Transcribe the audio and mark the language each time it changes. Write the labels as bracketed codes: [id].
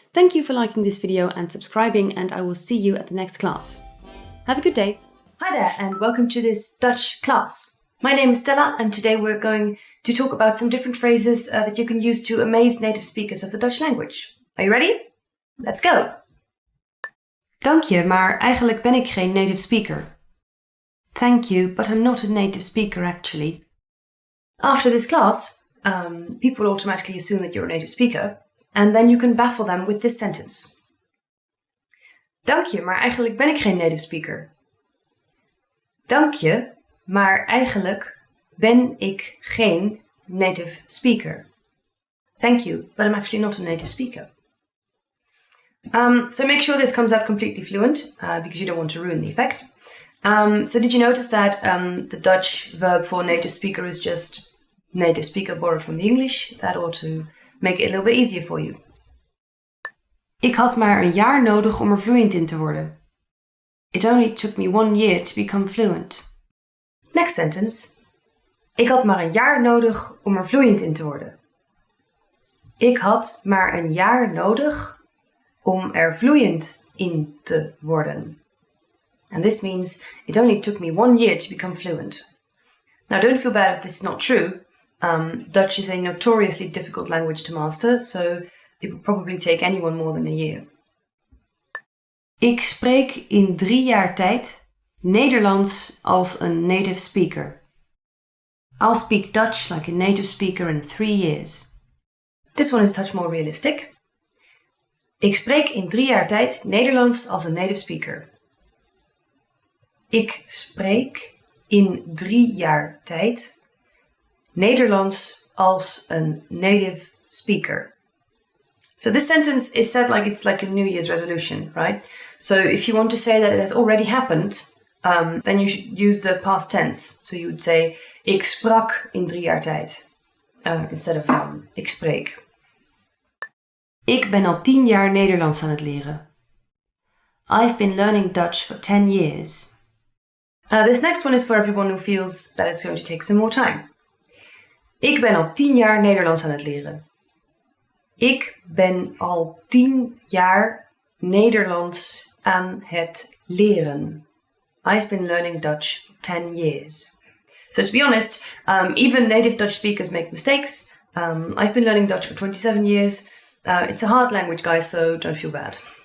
[en] Thank you for liking this video and subscribing, and I will see you at the next class. Have a good day. Hi there, and welcome to this Dutch class. My name is Stella, and today we're going to talk about some different phrases that you can use to amaze native speakers of the Dutch language. Are you ready? Let's go! [nl] Dank je, maar eigenlijk ben ik geen native speaker. [en] Thank you, but I'm not a native speaker actually. After this class, people automatically assume that you're a native speaker, and then you can baffle them with this sentence. [nl] Dank je, maar eigenlijk ben ik geen native speaker. Dank je, maar eigenlijk ben ik geen native speaker. [en] Thank you, but I'm actually not a native speaker. So make sure this comes out completely fluent, because you don't want to ruin the effect. So did you notice that the Dutch verb for native speaker is just native speaker borrowed from the English? That ought to make it a little bit easier for you. [nl] Ik had maar een jaar nodig om er vloeiend in te worden. [en] It only took me 1 year to become fluent. Next sentence. [nl] Ik had maar een jaar nodig om er vloeiend in te worden. Ik had maar een jaar nodig om er vloeiend in te worden. [en] And this means it only took me 1 year to become fluent. Now don't feel bad if this is not true. Dutch is a notoriously difficult language to master, so it will probably take anyone more than a year. [nl] Ik spreek in 3 jaar tijd Nederlands als een native speaker. [en] I'll speak Dutch like a native speaker in 3 years. This one is a touch more realistic. [nl] Ik spreek in 3 jaar tijd Nederlands als een native speaker. Ik spreek in 3 jaar tijd Nederlands als een native speaker. [en] So this sentence is said like it's like a New Year's resolution, right? So if you want to say that it has already happened, then you should use the past tense. So you would say, [nl] ik sprak in 3 jaar tijd. [en] Instead of [nl] ik spreek. Ik ben al 10 jaar Nederlands aan het leren. [en] I've been learning Dutch for 10 years. This next one is for everyone who feels that it's going to take some more time. [nl] Ik ben al 10 jaar Nederlands aan het leren. Ik ben al 10 jaar Nederlands aan het leren. [en] I've been learning Dutch for 10 years. So to be honest, even native Dutch speakers make mistakes. I've been learning Dutch for 27 years. It's a hard language, guys, so don't feel bad.